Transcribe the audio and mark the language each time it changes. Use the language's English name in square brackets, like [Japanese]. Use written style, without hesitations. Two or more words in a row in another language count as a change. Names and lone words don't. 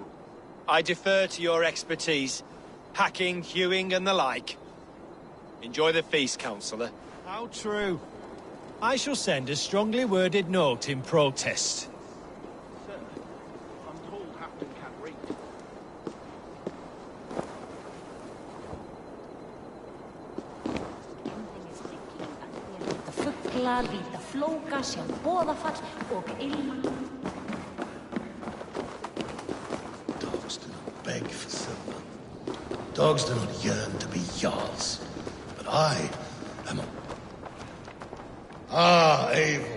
[English] I defer to your expertise. Hacking, hewing, and the like. Enjoy the feast, Councillor. How true. I shall send a strongly worded note in protest. Sir, I'm told Hafton can read. [Icelandic] Vita fuglar, vita flóka, sjá boðafall og ilm. [English] Dogs do not beg for silver. Dogs do not yearn to be jarls. But I am a... Ah, Eivor.